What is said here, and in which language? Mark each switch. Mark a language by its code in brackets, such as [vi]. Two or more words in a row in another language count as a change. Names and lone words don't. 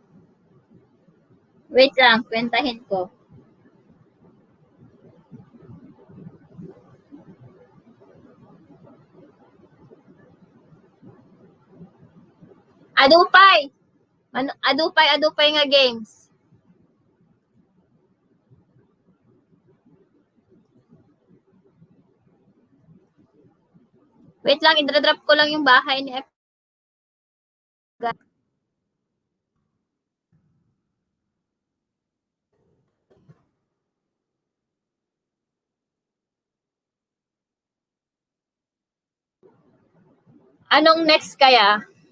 [tl] Wait lang, kwentahin ko. [ilo] Adupay. Adupay nga games. [tl] Wait lang, idra-drop ko lang yung bahay ni F. Anong next kaya?